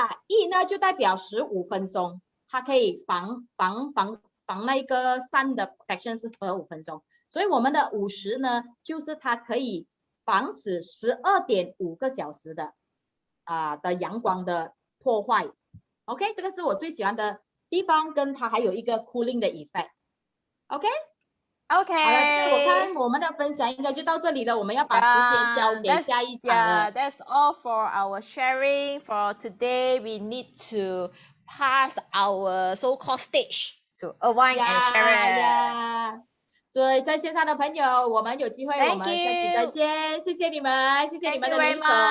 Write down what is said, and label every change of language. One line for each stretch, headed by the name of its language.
Chinese: E 呢就代表15分钟，它可以防那个
English: sun
Chinese: 的
English: protection
Chinese: 是15分钟，所以我们的50呢，就是它可以防止12.5个小时的阳光的破坏。 OK， 这个是我最喜欢的地方，跟它还有一个
English: cooling
Chinese: 的 effect。OK， 好了，我看我们的分享应该就到这里了，我们要把时间交给下一场了。
English: That's all for our sharing for today. We need to pass our so-called stage to Avine and Sharon.
Chinese: 所以在线上的朋友，我们有机会我们下期再见，谢谢你们，谢谢你们的留守。